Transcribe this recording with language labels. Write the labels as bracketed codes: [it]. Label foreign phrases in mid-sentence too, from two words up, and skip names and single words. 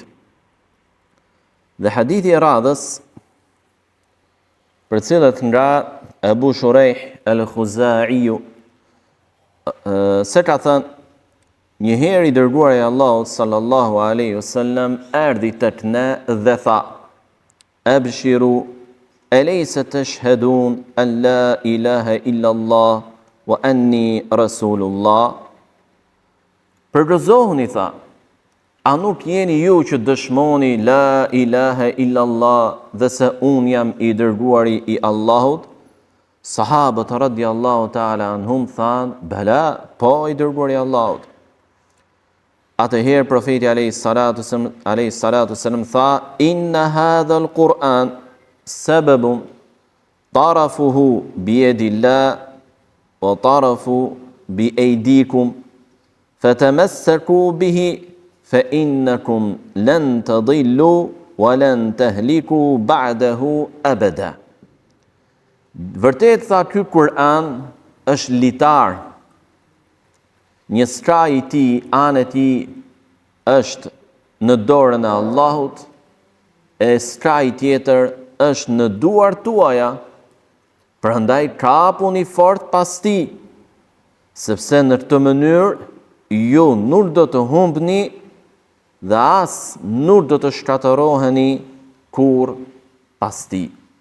[sq] Dhe hadithi i radhës, për cilët nga Abu Shurejh Al-Khuzaiu, se ka thënë, njëherë i dërguari i Allahut [ar] صلى الله عليه وسلم [sq] erdhi tek ne dhe tha: [ar] أبشروا أليس تشهدون أن لا إله إلا الله وأني رسول الله? [sq] Përgëzohuni, tha, a nuk jeni ju që dëshmoni [ar] لا إله إلا الله [sq] dhe se unë jam i dërguari i Allahut? Sahabët [ar] رضي الله تعالى عنهم [sq] thanë: bela, po i dërguari i Allahut. Atëherë profeti [ar] عليه الصلاة والسلام [sq] tha: [ar] إن هذا القرآن سبب طرفه بيد الله وطرف بأيديكم فتمسكوا به فإنكم لن تضلوا ولن تهلكوا بعده أبدا. [sq] Vërtet, tha, ky Kur'an është litar. Një skaj i tij, anë e tij është në dorën e Allahut, e skaj tjetër është në duart tuaja, prandaj kapuni fort pas tij, sepse në këtë mënyrë ju nuk do të humbni dhe as nuk do të shkatëroheni kur pas tij.